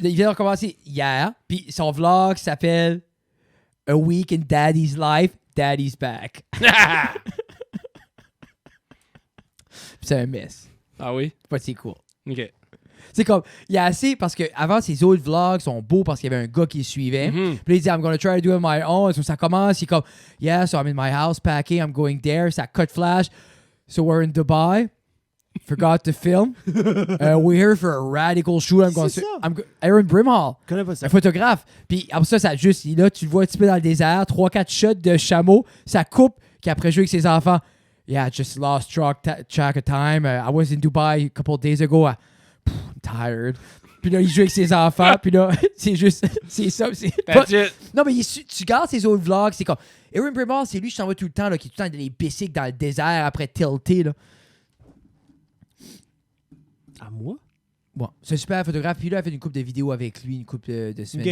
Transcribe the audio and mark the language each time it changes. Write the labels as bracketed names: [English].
[French] Il vient de recommencer hier, puis son vlog s'appelle A Week in Daddy's Life, Daddy's Back. Puis c'est un mess. Ah oui? Pas si cool. OK. C'est comme, il y a assez, parce que avant ses autres vlogs sont beaux parce qu'il y avait un gars qui le suivait. Mhm. Puis là, il dit, [English] I'm gonna try to do it on my own. So [French] ça commence, il est comme, [English] yeah, so I'm in my house packing, I'm going there. [French] Ça cut flash. [English] So we're in Dubai. Forgot to film. We're here for a radical shoot. [French] C'est ça. Aaron Brimhall. Je connais pas ça. Un photographe. Puis après ça juste, là, tu le vois un petit peu dans le désert, 3-4 shots de chameau, ça coupe, qui après joue avec ses enfants. [English] Yeah, I just lost track of time. I was in Dubai a couple of days ago. I'm tired. [French] Puis là, il joue avec ses enfants. Puis là, c'est juste, c'est ça. [English] That's it. [French] Non, mais tu gardes ses autres vlogs, c'est comme... Aaron Brimall, c'est lui, je t'en vois tout le temps, là, qui est tout le temps dans les bicycles dans le désert après tilté, là. À moi? Bon, c'est un super photographe. Puis là, il a fait une couple de vidéos avec lui, une couple de semaines